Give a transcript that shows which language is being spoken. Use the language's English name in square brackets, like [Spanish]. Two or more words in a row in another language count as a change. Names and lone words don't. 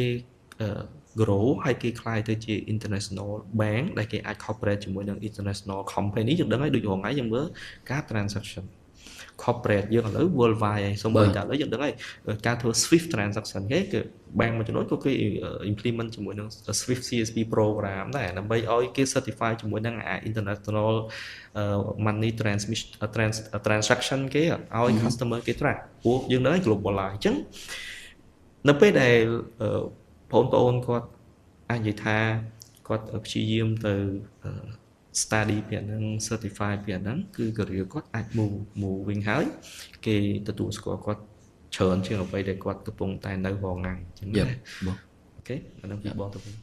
[Khmer] grow ហើយគេខ្លាយទៅជា [English] international bank [Khmer] ដែលគេអាច cooperate ជាមួយនឹង [English] international company [Khmer] យើងដឹងហើយដូចរងថ្ងៃយើងមើលការ [English] transaction corporate [Khmer] យើងឥឡូវ worldwide ហើយសូម្បី តែឥឡូវយើងដឹងហើយការធ្វើ [English] Swift transaction [Khmer] គេគឺ bank មួយចំនួនក៏គេ implement ជាមួយនឹង [English] Swift CSP program [Khmer] ដែរដើម្បីឲ្យ គេ certify ជាមួយនឹង [English] international money transaction [Khmer] គេឲ្យ customer គេ track ព្រោះយើងដឹងហើយ globalize អញ្ចឹងនៅពេលដែលបងប្អូនគាត់អាចនិយាយថាគាត់ព្យាយាមទៅ study ពីអាហ្នឹង certify ពីអាហ្នឹងគឺ career គាត់អាច move វិញហើយគេទទួលស្គាល់គាត់ច្រើនជាងអ្វីដែលគាត់កំពុងតែនៅរងថ្ងៃអញ្ចឹងណាបងអូខេអាហ្នឹងពីបងទៅវិញ